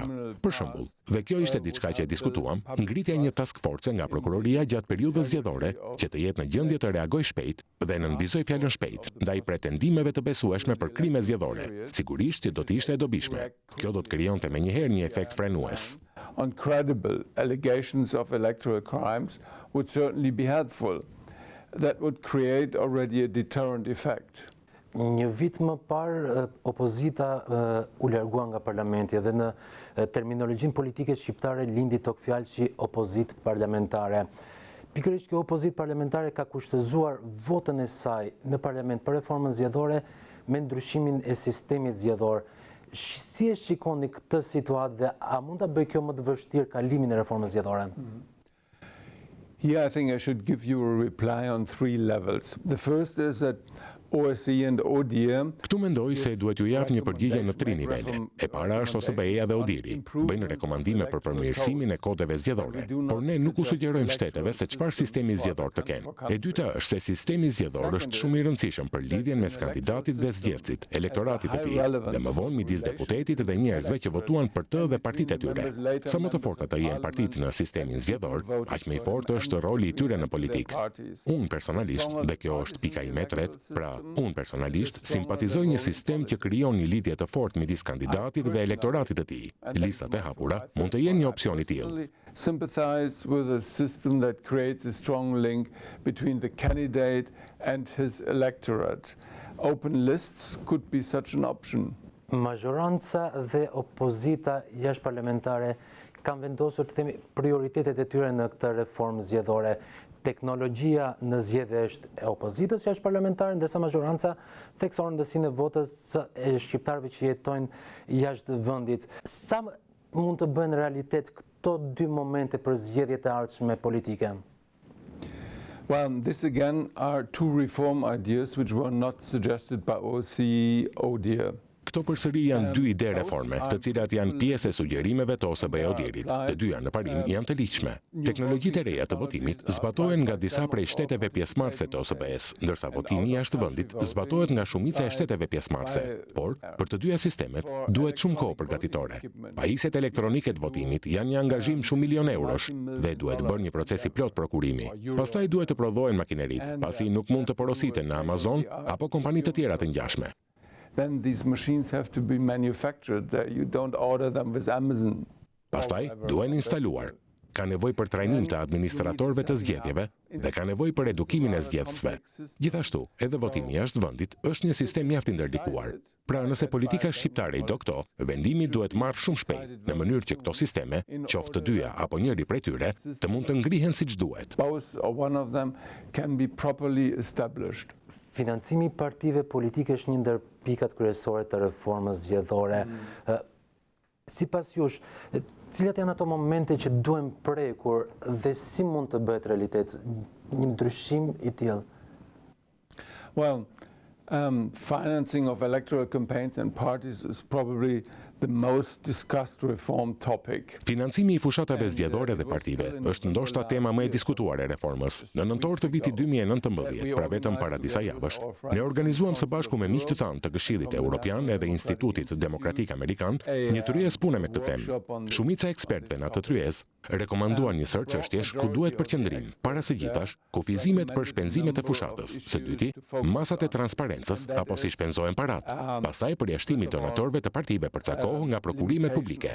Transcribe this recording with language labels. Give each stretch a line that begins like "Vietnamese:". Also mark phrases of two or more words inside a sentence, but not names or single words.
Albanian: Për shembull, dhe kjo ishte diçka që e diskutuam, ngritja e një
English: task force
Albanian: nga prokuroria gjatë periudhës zgjedhore që të jetë në gjendje të reagojë shpejt dhe nënvizoj fjalën shpejt ndaj pretendimeve të besueshme për krime zgjedhore. Sigurisht që do të ishte e dobishme. Kjo do të krijonte menjëherë një efekt frenues.
English: On credible allegations of electoral crimes would certainly be helpful. That would create already a deterrent effect.
Albanian: Një vit më parë, opozita u largua nga parlamenti dhe në terminologjinë politike shqiptare lindi tok fjalë si opozitë parlamentare. Pikërisht kjo opozitë parlamentare ka kushtëzuar votën e saj në parlament për reformën zgjedhore me ndryshimin e sistemit zgjedhor. Si e shikoni këtë situatë dhe a mund ta bëjë kjo më të vështirë kalimin e reformës zgjedhore?
English: Here I think I should give you a reply on 3 levels. The first is that OSBE and ODIHR.
Albanian: Këtu mendoj se duhet ju jap një përgjigje në 3 nivele. E para është OSBE-ja dhe ODIHR-i. Bëjnë rekomandime për përmirësimin e kodeve zgjedhore, por ne nuk u sugjerojmë shteteve se çfarë sistemi zgjedhor të kenë. E dyta është se sistemi zgjedhor është shumë i rëndësishëm për lidhjen mes kandidatit dhe zgjedhësit, elektoratit të tij, dhe më vonë midis deputetit dhe njerëzve që votuan për të dhe partitë e tyre. Sa më të forta të jenë partitë në sistemin zgjedhor, aq më i fortë është roli i tyre në politikë. Unë personalisht, dhe kjo është pika ime e tretë, pra unë personalisht simpatizoj një sistem që krijon një lidhje të fortë midis kandidatit dhe elektoratit të tij. Listat e hapura mund të jenë një opsion i tillë.
English: Sympathize with a system that creates a strong link between the candidate and his electorate. Open lists could be such an option.
Albanian: Majoranca dhe opozita jashtëparlamentare kanë vendosur të themi prioritetet e tyre në këtë reformë zgjedhore. Teknologjia në zgjedhje është e opozitës jashtëparlamentare, ndërsa majoranca thekson rëndësinë e votës e shqiptarëve që jetojnë jashtë vendit. Sa mund të bëjnë realitet këto 2 momente për zgjedhjet e ardhshme politike?
English: Well, this again are 2 reform ideas which were not suggested by OSBE-ODIHR.
Albanian: Këto përsëri janë 2 ide reforme, të cilat janë pjesë e sugjerimeve të OSBE-ODIHR-it. Të dyja në parim janë të ligjshme. Teknologjitë e reja të votimit zbatohen nga disa prej shteteve pjesëmarrëse të OSBE-së, ndërsa votimi jashtë vendit zbatohet nga shumica e shteteve pjesëmarrëse. Por, për të dyja sistemet duhet shumë kohë përgatitore. Pajisjet elektronike të votimit janë një angazhim shumë milion eurosh dhe duhet bërë një proces i plot prokurimi. Pastaj duhet të prodhohen makineritë, pasi nuk mund të porositen në Amazon apo kompani të tjera të ngjashme.
English: Then these machines have to be manufactured. You don't order them with Amazon.
Albanian: Pastaj duhen instaluar. Ka nevojë për trajnim të administratorëve të zgjedhjeve dhe ka nevojë për edukimin e zgjedhësve. Gjithashtu, edhe votimi jashtë vendit është një sistem mjaft i ndërlikuar. Pra, nëse politika shqiptare i do këto, vendimi duhet marrë shumë shpejt, në mënyrë që këto sisteme, qoftë të dyja apo njëri prej tyre, të mund të ngrihen siç duhet.
English: Both or one of them can be properly established.
Albanian: Financimi i partive politike është një ndër pikat kryesore të reformës zgjedhore. Sipas jush, cilat janë ato momente që duhen prekur dhe si mund të bëhet realitet një ndryshim i tillë?
English: Well, financing of electoral campaigns and parties is probably the most discussed reform topic.
Albanian: Financimi I fushatave zgjedhore dhe partive është ndoshta tema më e diskutuar e reformës. Në nëntor të vitit 2019, pra vetëm para disa javësh, ne organizuam së bashku me miqtë tanë të Këshillit Evropian edhe Institutit Demokratik Amerikan një tryezë pune me këtë temë. Shumica e ekspertëve në atë tryezë rekomanduan një sër çështjesh ku duhet përqendrim, para së gjithash, kufizimet për shpenzimet e fushatës, së dyti, masat e transparencës apo si shpenzohen parat, pastaj përjashtimi I donatorëve të partive përcakohen nga prokurimet publike.